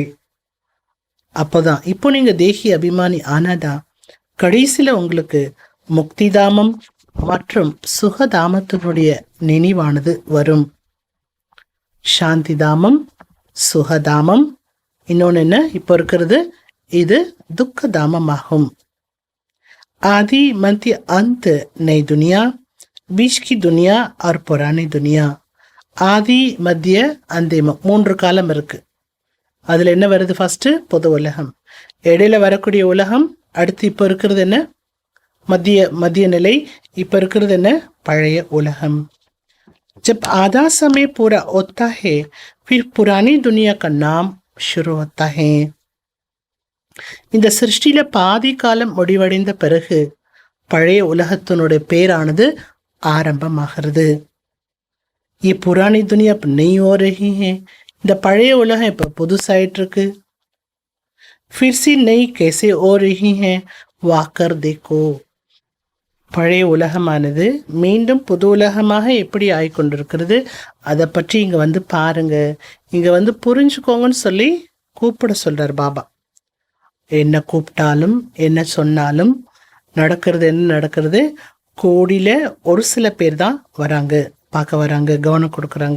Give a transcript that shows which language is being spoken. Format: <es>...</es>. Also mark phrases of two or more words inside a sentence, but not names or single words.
<ta>அப்போதான், இப்போ நீங்க தேகி அபிமானி ஆனாதான் கடைசியில் உங்களுக்கு முக்திதாமம் மற்றும் சுகதாமத்தினுடைய நினைவானது வரும். சாந்திதாமம், சுகதாமம், இன்னொன்று என்ன இப்போ இருக்கிறது, இது துக்கதாமமாகும்.</ta> <hi>आदि मध्य अंत नई दुनिया, बीच की दुनिया और पुरानी दुनिया.</hi> <ta>ஆதி மத்திய அந்திமம் 3 காலம் இருக்கு. அதில் என்ன வருது, ஃபர்ஸ்ட் பொது உலகம், இடையில வரக்கூடிய உலகம், அடுத்து இப்போ இருக்கிறது என்ன மத்திய நிலை, இப்போ இருக்கிறது என்ன பழைய உலகம்.</ta> <hi>जब आधा समय पूरा होता है फिर पुरानी दुनिया का नाम शुरू होता है.</hi> <ta>இந்த சிருஷ்டியில பாதி காலம் முடிவடைந்த பிறகு பழைய உலகத்தினுடைய பேரானது ஆரம்பமாகிறது.</ta> <hi>ये पुरानी दुनिया अब नहीं हो रही है.</hi> <ta>இந்த பழைய உலகம் இப்ப புதுசாயிட்டு இருக்கு.</ta> <hi>फिर से नई कैसे हो रही है वाकर देखो.</hi> <ta>பழைய உலகமானது மீண்டும் புது உலகமாக எப்படி ஆயிக்கொண்டிருக்கிறது, அதை பற்றி இங்க வந்து பாருங்க, இங்க வந்து புரிஞ்சுக்கோங்கன்னு சொல்லி கூப்பிட சொல்றார் பாபா. என்ன கூப்பிட்டாலும் என்ன சொன்னாலும் நடக்கிறது என்ன நடக்கிறது, கோடியில ஒரு சில பேர் தான் வராங்க, பார்க்க வராங்க, கவனம் கொடுக்குறாங்க.</ta>